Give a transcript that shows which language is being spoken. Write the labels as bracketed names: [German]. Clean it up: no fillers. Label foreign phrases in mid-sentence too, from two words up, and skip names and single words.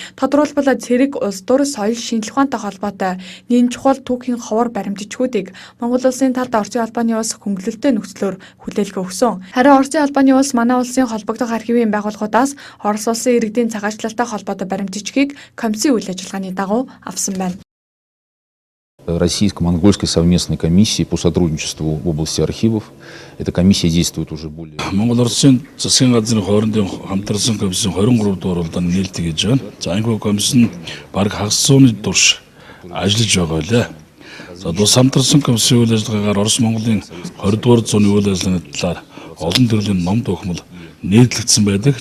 [Mongolian] Тодорхойлбол цэрэг, улс төр, соёл, шинжилгээ ухаантай холбоотой нэн чухал түүхийн ховор баримт бичгүүдийг Монгол улсын талд Оросын албаны улс хөнгөлөлттэй нөхцлөөр хүлээлгээ өгсөн. Харин Оросын албаны улс манай улсын холбогдох архивын байгууллагуудаас Орос улсын иргэдийн цагаачлалтай холбоотой баримт бичгийг комиссийн үйл ажиллагааны дагуу авсан байна. [Russian] Российско-монгольской совместной комиссии по сотрудничеству в области архивов. Эта комиссия действует уже более. [Mongolian] Монгол-Оросын засгийн газрын хоорондын хамтарсан комиссийн 23 дугаар уралдаанд нээлттэй гэж байна. За энэ комисс нь бараг хагас зууны турш ажиллаж байгаа лээ. За тус хамтарсан комиссийн үйл ажиллагаагаар Орос Монголын 20 дугаар зууны үйл ажиллагааны талаар олон төрлийн ном төгмөл нийтлэгдсэн байдаг.